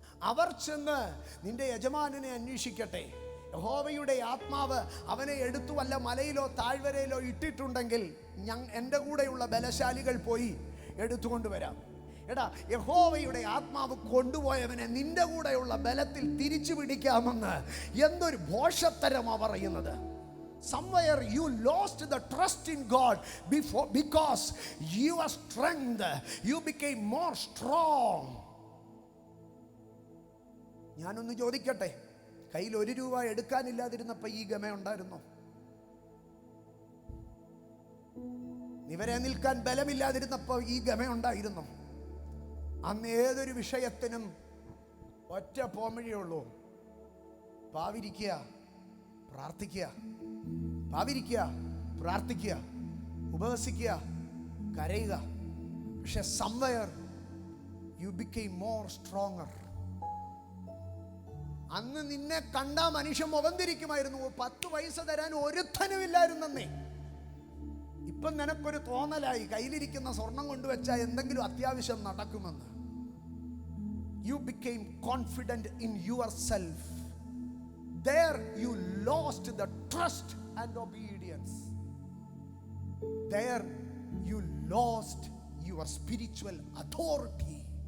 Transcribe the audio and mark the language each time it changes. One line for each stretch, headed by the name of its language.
Malayalam: അവർ ചെന്ന് നിന്റെ യജമാനനെ അന്വേഷിക്കട്ടെ. യഹോവയുടെ ആത്മാവ് അവനെ എടുത്തു വല്ല മലയിലോ താഴ്വരയിലോ ഇട്ടിട്ടുണ്ടെങ്കിൽ എൻ്റെ കൂടെയുള്ള ബലശാലികൾ പോയി എടുത്തുകൊണ്ടുവരാം. എടാ, യഹോവയുടെ ആത്മാവ് കൊണ്ടുപോയവനെ നിന്റെ കൂടെയുള്ള ബലത്തിൽ തിരിച്ചു പിടിക്കാമെന്ന് എന്തൊരു ഭോഷത്തരമാ പറയുന്നത്.
English: Somewhere you lost the trust in God because your strength, you became more strong.
Malayalam: ഞാനൊന്ന് ചോദിക്കട്ടെ, കയ്യിൽ 1 രൂപ എടുക്കാനില്ലാതിരുന്നപ്പോൾ ഈ ഗമ ഉണ്ടായിരുന്നോ? നിവരെ നിൽക്കാൻ ബലമില്ലാതിരുന്നപ്പോൾ ഈ ഗമ ഉണ്ടായിരുന്നോ? അന്ന് ഏതൊരു വിഷയത്തിനും ഒറ്റ പോംവഴിയുള്ളൂ, പാവിരിക്കുക, പ്രാർത്ഥിക്കുക, പാവിരിക്കുക, പ്രാർത്ഥിക്കുക, ഉപവസിക്കുക, കരയുക. പക്ഷെ
English: somewhere you became more stronger.
Malayalam: അന്ന് നിന്നെ കണ്ടാ മനുഷ്യൻ മുഖം തിരിക്കുമായിരുന്നു. 10 പൈസ തരാൻ ഒരുത്തനുമില്ലായിരുന്നേ. ഇപ്പം നിനക്കൊരു തോന്നലായി, കയ്യിലിരിക്കുന്ന സ്വർണം കൊണ്ടുവച്ചാൽ എന്തെങ്കിലും അത്യാവശ്യം നടക്കുമെന്ന്.
English: You became confident in yourself. There you lost the trust and obedience. There you lost your spiritual authority.